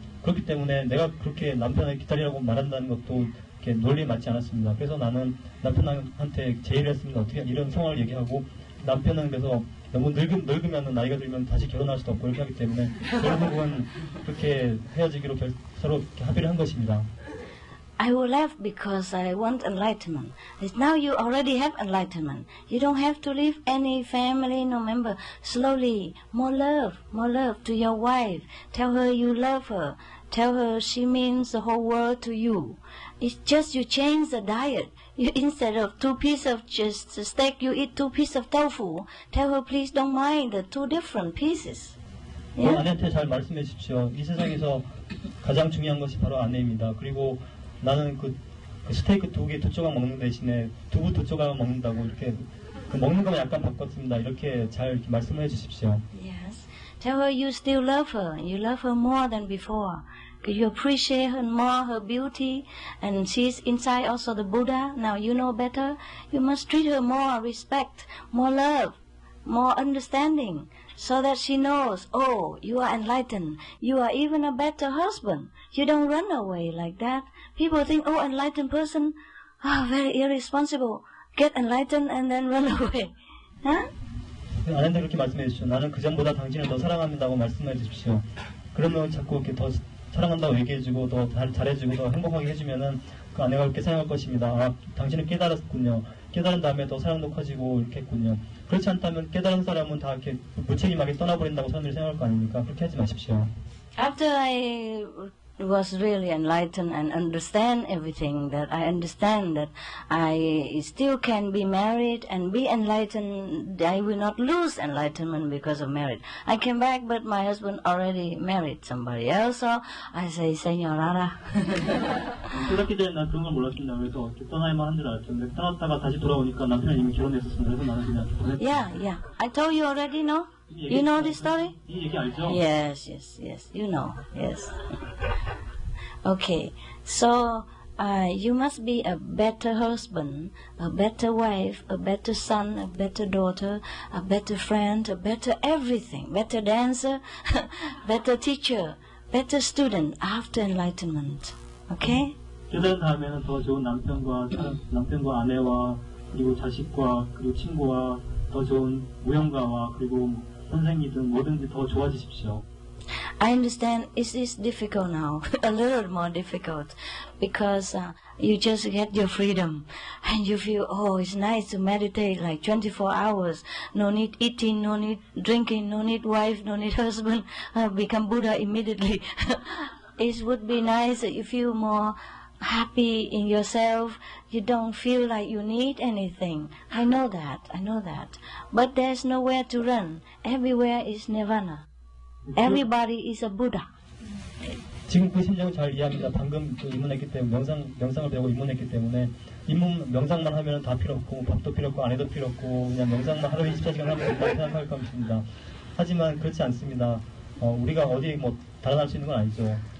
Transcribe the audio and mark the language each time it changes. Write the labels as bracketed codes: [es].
[ko] 그렇기 때문에 내가 그렇게 남편을 기다리라고 말한다는 것도 이렇게 논리에 맞지 않았습니다. 그래서 나는 남편한테 제의를 했습니다. 어떻게 이런 상황을 얘기하고 남편은 그래서 너무 늙으면 나이가 들면 다시 결혼할 수도 없고 이렇게 하기 때문에 결국은 그렇게 헤어지기로 서로 합의를 한 것입니다. [en] I will laugh because I want enlightenment. Now you already have enlightenment. You don't have to leave any family, no member. Slowly, more love to your wife. Tell her you love her. Tell her she means the whole world to you. It's just you change the diet. You, instead of 2 pieces of just steak, you eat 2 pieces of tofu. Tell her please don't mind the 2 different pieces. [ko] 아내한테 잘 말씀해 주십시오. 이 세상에서 가장 중요한 것이 바로 아내입니다. 그리고 나는 그 스테이크 2개 2조각 먹는 대신에 두부 2조각 먹는다고 이렇게 그 먹는 것만 약간 바꿨습니다. 이렇게 잘 이렇게 말씀을 해주십시오. [en] Yes. Tell her you still love her. You love her more than before. You appreciate her more, her beauty, and she's inside also the Buddha. Now you know better. You must treat her more respect, more love, more understanding, so that she knows, oh, you are enlightened. You are even a better husband. You don't run away like that. People think, oh, enlightened person, very irresponsible. Get enlightened and then run away. Huh? [ko] 아내한테 그렇게 말씀해 주십시오. 나는 그 전보다 당신을 더 사랑합니다고 말씀해 주십시오. 그러면 자꾸 이렇게 더 사랑한다고 얘기해주고 더 잘해주고 더 행복하게 해주면은 그 아내가 그렇게 생각할 것입니다. 아, 당신은 깨달았군요. 깨달은 다음에 더 사랑도 커지고 이렇게 했군요. 그렇지 않다면 깨달은 사람은 다 이렇게 무책임하게 떠나버린다고 사람들이 생각할 거 아닙니까? 그렇게 하지 마십시오. [en] After I was really enlightened and understand everything, that I understand that I still can be married and be enlightened. I will not lose enlightenment because of marriage. I came back, but my husband already married somebody else, so I say, Señorara. [ko] 깨닫기 전에 난 그런 걸 몰랐습니다. 그래서 떠나야만 한 줄 알았죠. 근데 떠났다가 다시 돌아오니까 남편은 이미 결혼했었습니다. 그래서 나는 그냥 [en] Yeah. I told you already, no? You know this story? [ko] 이 얘기 알죠? [en] Yes. You know. Yes. Okay. So you must be a better husband, a better wife, a better son, a better daughter, a better friend, a better everything, better dancer, better teacher, better student after enlightenment. Okay? [ko] 깨달은 다음에는 더 좋은 남편과 아내와 그리고 자식과 그리고 친구와 더 좋은 무용가와 그리고 선생이든 뭐든지 더 좋아지십시오. [en] I understand it is difficult now, a little more difficult, because you just get your freedom and you feel, oh, it's nice to meditate like 24 hours. No need eating, no need drinking, no need wife, no need husband. Become Buddha immediately. It would be nice if you feel more happy in yourself. You don't feel like you need anything. I know that. But there's nowhere to run. Everywhere is nirvana. Everybody is a Buddha. [ko] 지금 그 심정을 잘 이해합니다. 방금 그 입문했기 때문에 명상을 배우고 입문했기 때문에 명상만 하면 다 필요 없고 밥도 필요 없고 아내도 필요 없고 그냥 명상만 하루에 24시간 하면 된다고 생각할 것입니다. 하지만 그렇지 않습니다. 우리가 어디 뭐 달아날 수 있는 건 아니죠.